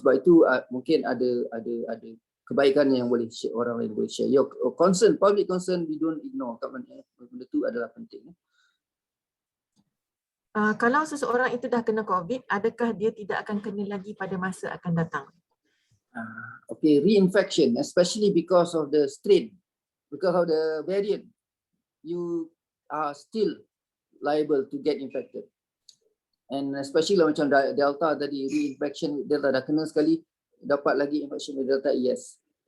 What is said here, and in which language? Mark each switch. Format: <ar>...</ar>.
<ms>Sebab itu mungkin ada kebaikan yang boleh share, orang lain boleh share.</ms> <en>Your concern, public concern, we don't ignore.</en> <ms>Kat mana benda tu adalah penting. Kalau seseorang itu dah kena COVID, adakah dia tidak akan kena lagi pada masa akan datang?</ms> <en>Okay, reinfection, especially because of the strain, because of the variant, you are still liable to get infected. And especially</en> <ms>macam Delta tadi, reinfection, Delta dah kena sekali, dapat lagi</ms> <en>infection with Delta, yes.</en>